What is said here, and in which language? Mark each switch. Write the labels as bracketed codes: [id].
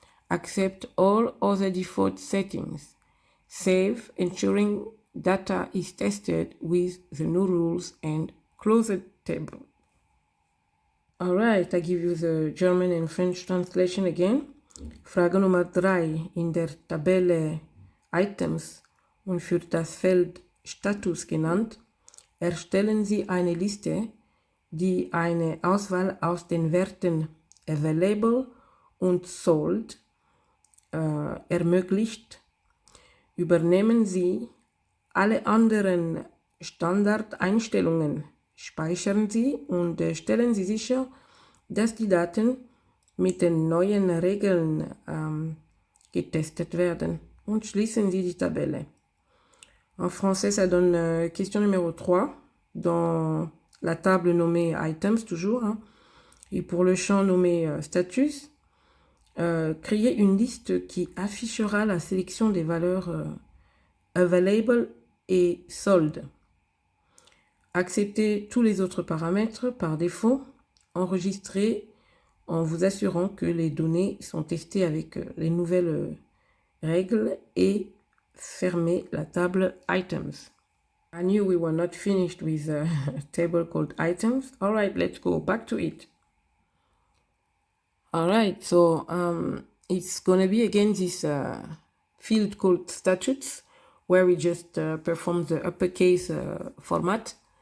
[en] Accept all other default settings. Save, ensuring data is tested with the new rules, and close the table. All right, I give you the German and French translation again. [de] Frage Nummer 3. In der Tabelle Items und für das Feld Status genannt, erstellen Sie eine Liste, die eine Auswahl aus den Werten Available und Sold ermöglicht. Übernehmen Sie alle anderen Standardeinstellungen, speichern Sie und stellen Sie sicher, dass die Daten mit den neuen Regeln getestet werden, und schließen Sie die Tabelle. [fr] En français, ça donne question numéro 3 dans la table nommée Items toujours, et pour le champ nommé Status, créer une liste qui affichera la sélection des valeurs Available et Sold. Accepter tous les autres paramètres par défaut, enregistrer en vous assurant que les données sont testées avec les nouvelles règles, et fermer la table Items. [en] I knew we were not finished with a table called Items. All right, let's go back to it. All right, so it's going to be again this field called Statutes, where we just perform the uppercase format.